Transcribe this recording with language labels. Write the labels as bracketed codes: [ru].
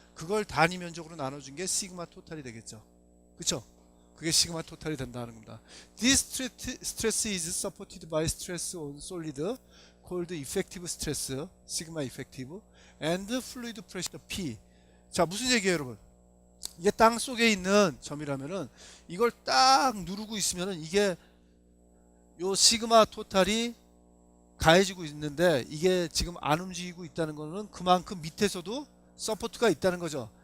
[ko] 그걸 단위 면적으로 나눠준 게 시그마 토탈이 되겠죠. 그쵸? 그게 시그마 토탈이 된다는 겁니다. [en] This stress is supported by stress on solid called effective stress, sigma effective, and fluid pressure P. [ko] 자, 무슨 얘기예요, 여러분? 이게 땅 속에 있는 점이라면은 이걸 딱 누르고 있으면은 이게 요 시그마 토탈이 가해지고 있는데, 이게 지금 안 움직이고 있다는 거는 그만큼 밑에서도 서포트가 있다는 거죠.